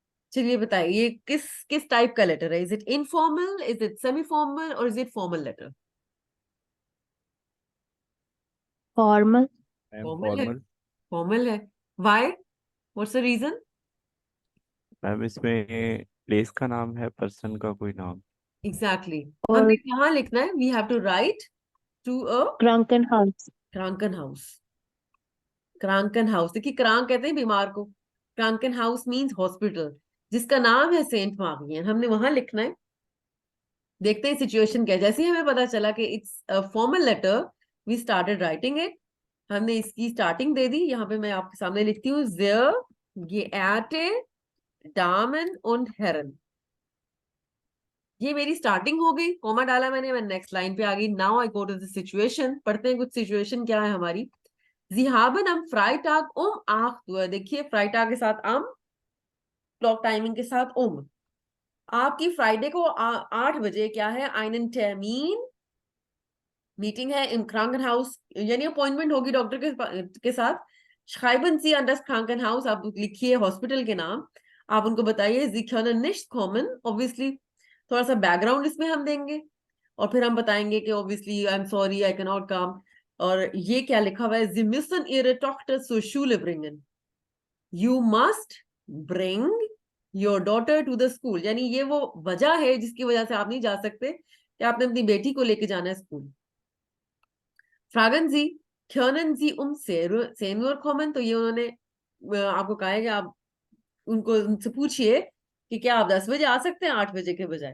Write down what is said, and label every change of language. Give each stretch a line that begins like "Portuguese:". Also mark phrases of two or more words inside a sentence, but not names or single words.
Hindi: चलिए बताइए ये किस किस टाइप का लेटर है?
English: is it informal, is it semi formal
Hindi: और
English: is it formal letter?
Hindi: फॉर्मल। मैम फॉर्मल है। फॉर्मल। फॉर्मल है।
English: Why? What's the reason?
Hindi: मैम इसमें प्लेस का नाम है, पर्सन का कोई नाम। एग्जैक्टली। हमने और कहाँ लिखना है?
English: we have to write to a क्रंकन हाउस।
Hindi: क्रांकन हाउस। क्रांकन हाउस, देखिए क्रांक कहते हैं बीमार को, क्रांकन हाउस
English: means hospital
Hindi: जिसका नाम है सेंट मार्गियन, हमने वहां लिखना है। देखते हैं सिचुएशन क्या है। जैसे ही हमें पता चला कि
English: it's a formal letter, we started writing it.
Hindi: हमने इसकी स्टार्टिंग दे दी, यहाँ पे मैं आपके सामने लिखती हूँ
German: Sehr geehrte Damen und Herren.
Hindi: ये मेरी स्टार्टिंग हो गई, कॉमा डाला मैंने, मैं
English: next line
Hindi: पे आ गई।
English: Now I go to the situation.
Hindi: पढ़ते हैं कुछ सिचुएशन क्या है हमारी।
German: Sie haben am Freitag um 8 Uhr,
Hindi: देखिए फ्राइटाग के साथ am,
English: clock timing
Hindi: के साथ आपकी फ्राइडे को 8 बजे क्या है?
German: einen Termin,
Hindi: मीटिंग है इन क्रांकनहाउस, यानी अपॉइंटमेंट होगी डॉक्टर के साथ।
German: schreiben Sie an das Krankenhaus,
Hindi: आप लिखिए हॉस्पिटल के नाम। आप उनको बताइए
German: Sie können nicht kommen,
Hindi: ऑब्वियसली थोड़ा सा बैकग्राउंड इसमें हम देंगे और फिर हम बताएंगे कि ऑब्वियसली
English: I am sorry I can not come.
Hindi: और ये क्या लिखा हुआ है?
German: Sie müssen Ihre Tochter zur Schule bringen,
English: you must bring your daughter to the school,
Hindi: यानी ये वो वजह है जिसकी वजह से आप नहीं जा सकते कि आपने अपनी बेटी को लेके जाना है स्कूल।
German: Fragen Sie, können Sie um 10 Uhr kommen?
Hindi: तो ये उन्होंने आपको कहा है कि आप उनको उनसे पूछिए कि क्या आप 10 बजे आ सकते हैं 8 बजे के बजाय।